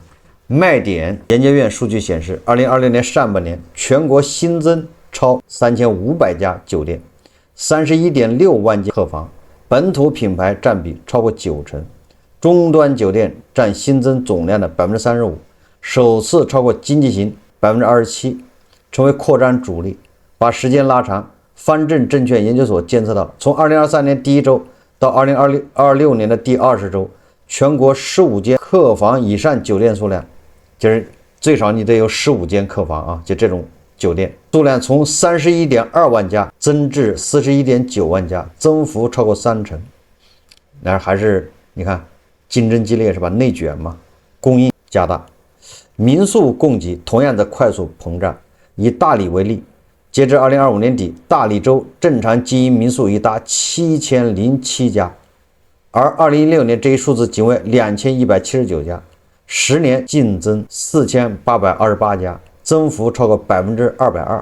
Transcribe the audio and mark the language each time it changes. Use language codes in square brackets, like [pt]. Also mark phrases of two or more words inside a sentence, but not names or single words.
[zh] 賣點研究院數據顯示，2026年上半年全國新增超3500家酒店，31.6萬間客房，本土品牌佔比超過90%，終端酒店佔新增總量的35%，首次超過經濟型27%，成為擴張主力。把時間拉長，方正證券研究所監測到，從2023年第一周到2026年的第20周，全國15間客房以上酒店数量，就是最少你得有15間客房啊，就这种酒店数量从31.2万家增至41.9万家，增幅超過30%。那还是你看競爭激烈是吧？內卷嘛，供應加大。民宿供給同樣在快速膨脹。以大理為例，截至2025年底，大理州正常經營民宿已達7007家，而2016年這一數字僅為2179家，10年淨增4828家，增幅超過220%。